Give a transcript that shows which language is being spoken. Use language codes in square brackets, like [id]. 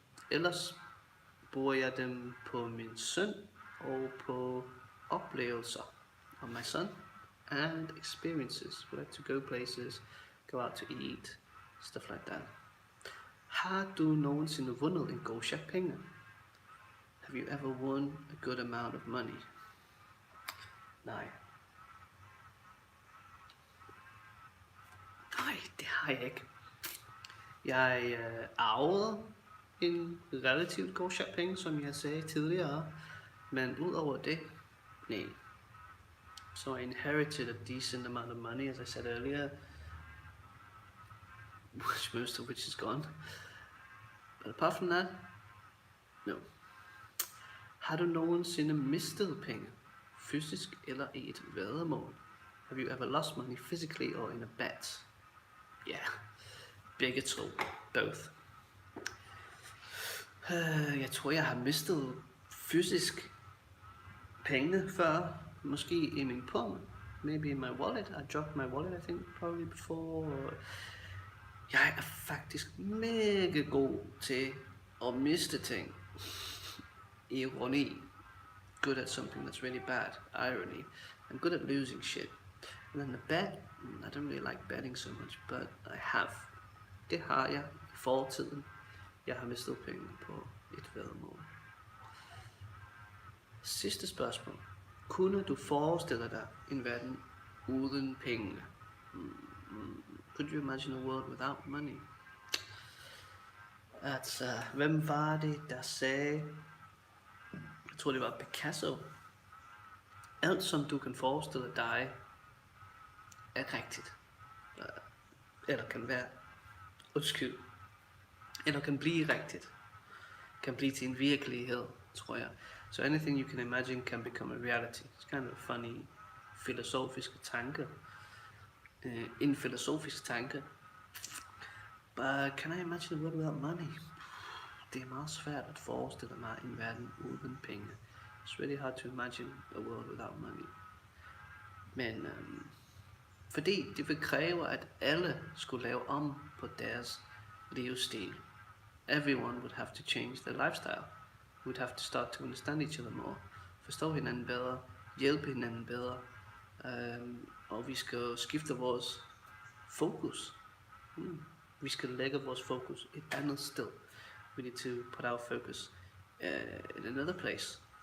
[da] Ellers bruger jeg dem på min søn og på oplevelser [en] of my son and experiences. We like to go places, go out to eat, stuff like that. [da] Har du nogensinde vundet en god chat penge? [en] Have you ever won a good amount of money? [da] Nej. Nej, det har jeg ikke. Jeg arvede en relativt god chat penge, som jeg sagde tidligere. Men udover det, nej. [en] So I inherited a decent amount of money, as I said earlier, most of which is gone. But apart from that, no. [da] Har du nogensinde mistet penge, fysisk eller i et væddemål? [en] Have you ever lost money physically or in a bet? Yeah, [da] begge to, [en] both. [da] Jeg tror, jeg har mistet fysisk penge før, måske i min pung, [en] maybe in my wallet. I dropped my wallet, I think, probably before. [da] Jeg er faktisk mega god til at miste ting. Ironi. [en] Good at something that's really bad. Irony. I'm good at losing shit. And then the bet, I don't really like betting so much, but I have. [da] Det har jeg i fortiden. Jeg har mistet penge på et væddemål. Sidste spørgsmål. Kunne du forestille dig en verden uden penge? [en] Could you imagine a world without money? [da] Hvem var det, der sagde, jeg tror det var Picasso, alt som du kan forestille dig er rigtigt. Eller kan være, eller kan blive rigtigt. Kan blive til en virkelighed, tror jeg. [en] So anything you can imagine can become a reality. It's kind of a funny filosofisk tanke. [da] En filosofisk tanke. [en] But can I imagine a world without money? [da] Det er meget svært at forestille mig en verden uden penge. [en] It's really hard to imagine a world without money. [da] Men fordi det vil kræve, at alle skulle lave om på deres livsstil. [en] Everyone would have to change their lifestyle. We'd have to start to understand each other more. [da] Forstå hinanden bedre, hjælpe hinanden bedre. Og vi skal skifte vores fokus. Vi skal lægge vores fokus et andet sted. [en] We need to put our focus in another place.